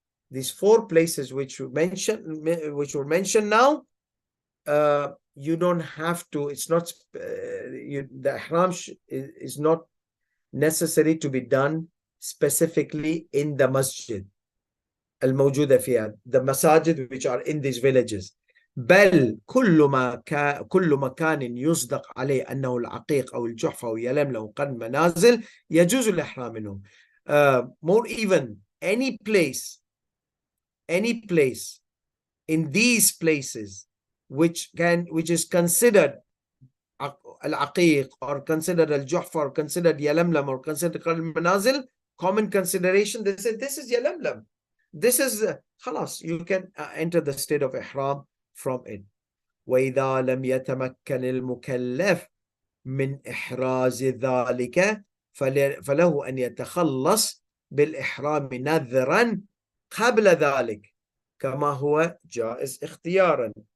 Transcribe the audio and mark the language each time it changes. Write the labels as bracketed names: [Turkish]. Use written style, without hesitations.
[English] These 4 places which were mentioned now, you don't have to, it's not, the ihram is not necessary to be done specifically in the masjid [Arabic] الموجودة فيها, [English] the masajid which are in these villages. [Arabic] بل كل مكان يصدق عليه أنه العقيق أو الجحفة أو يلملم أو قرن منازل يجوز الإحرام منه. [English] More even, any place in these places which is considered al-aqiq or considered al-juhfa or considered yalamlam or considered al-manazil, common consideration, they say this is yalamlam, this is khalas, you can enter the state of ihram from it. [Arabic] وَإِذَا لَمْ يَتَمَكَّنِ الْمُكَلَّفِ مِنْ إِحْرَازِ ذَلِكَ فَلَهُ أَنْ يَتَخَلَّص بِالْإِحْرَامِ نَذْرًا قبل ذلك كما هو جائز اختيارا.